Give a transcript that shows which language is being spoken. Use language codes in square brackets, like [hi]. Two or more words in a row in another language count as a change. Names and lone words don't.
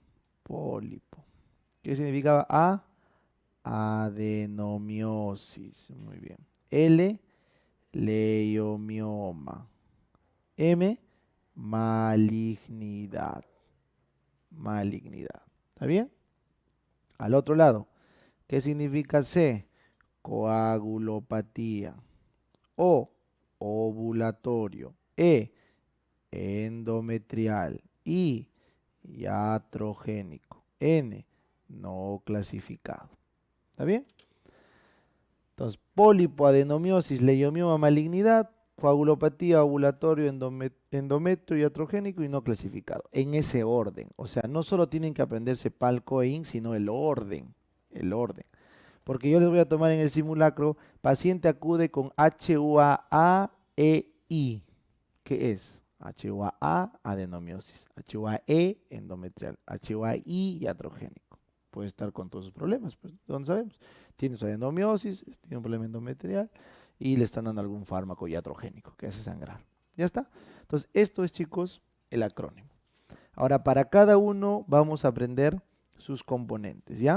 [es] Pólipo. ¿Qué significaba A? Adenomiosis. Muy bien. L, leiomioma. M, malignidad. Malignidad. ¿Está bien? Al otro lado, ¿qué significa C? Coagulopatía. O, ovulatorio. E, endometrial. I, iatrogénico. N, no clasificado. ¿Está bien? Entonces, pólipo, adenomiosis, leiomioma, malignidad, coagulopatía, ovulatorio, endometrio, iatrogénico y no clasificado. En ese orden. O sea, no solo tienen que aprenderse palco e IN, sino el orden. El orden. Porque yo les voy a tomar en el simulacro, paciente acude con HUA-A-E-I. ¿Qué es? HUA-A, adenomiosis. HUA-E, endometrial. HUA-I, iatrogénico. Puede estar con todos sus problemas, pues, ¿dónde sabemos? Tiene su adenomiosis, tiene un problema endometrial y le están dando algún fármaco iatrogénico que hace sangrar. ¿Ya está? Entonces, esto es, chicos, el acrónimo. Ahora, para cada uno vamos a aprender sus componentes, ¿ya?